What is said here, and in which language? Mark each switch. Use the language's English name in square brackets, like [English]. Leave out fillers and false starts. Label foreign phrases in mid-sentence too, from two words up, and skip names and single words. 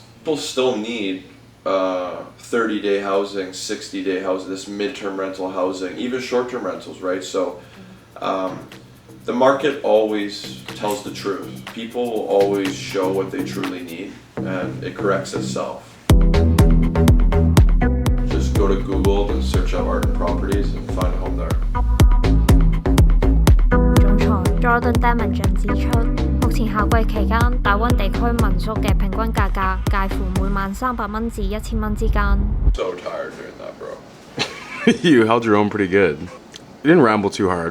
[English] People still need 30-day housing, 60-day housing, this midterm rental housing, even short-term rentals, right? So the market always tells the truth. People will always show what they truly need, and it corrects itself. Just go go to Google and search up Arden Properties and find a home there. [Cantonese] 總裁 Jordan Damage 指出，目前夏季期間，大灣地區民宿嘅平均價格介乎每晚300蚊至1000蚊之間。 [English] So tired doing that, bro. You held your own pretty good. You didn't ramble too hard.